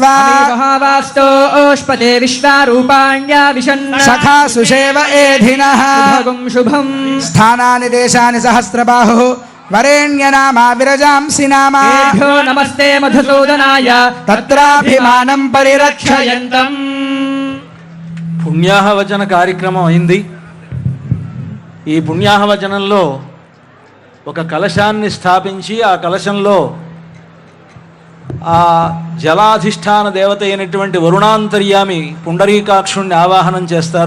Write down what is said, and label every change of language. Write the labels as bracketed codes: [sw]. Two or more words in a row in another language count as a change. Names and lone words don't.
[sa] महावास्तो ओष्पदे विश्वारूपाण्या विशन् सखा सुषेव एधिनः शुभगुं शुभम् स्थानानि देशानि सहस्रबाहुः वरेण्यनामा विरजांसि नामा तेभ्यो नमस्ते मधुसूदनाय तत्राभिमानं परिरक्षयन्तम् [te] పుణ్యాహవచన కార్యక్రమం అయింది. ఈ పుణ్యాహవచనంలో ఒక కలశాన్ని స్థాపించి ఆ కలశంలో ఆ జలాధిష్టాన దేవత అయినటువంటి వరుణాంతర్యామి పుండరీకాక్షుణ్ణి ఆవాహనం చేస్తారు.